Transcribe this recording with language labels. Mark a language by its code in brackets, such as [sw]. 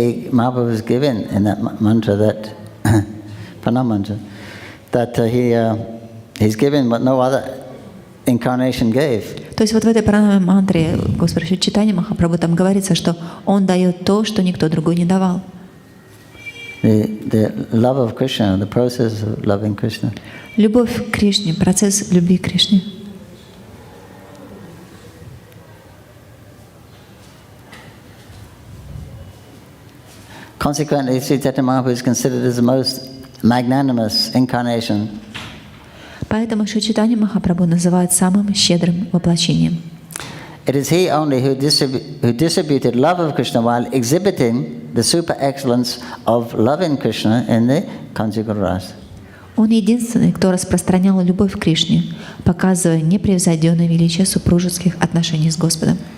[en] Mahaprabhu was given in that mantra that Pranam mantra that he's given what no other incarnation gave. [ru] То есть вот в этой пранаме мантре Господа Шри Чайтанья Махапрабху там говорится, что Он дает то, что никто другой не давал. [en] The love of Krishna, the process of loving Krishna. [ru] Любовь к Кришне, процесс любви к Кришне. [en] Consequently, Sri Chaitanya Mahaprabhu is considered as the most magnanimous incarnation. [ru] Поэтому Шри Чайтанья Махапрабху называют самым щедрым воплощением. [en] It is he only who distributed love of Krishna while exhibiting the super excellence of loving Krishna in the conjugal rasa. [ru] Он единственный, кто распространял любовь к Кришне, показывая непревзойденное величие супружеских отношений с Господом.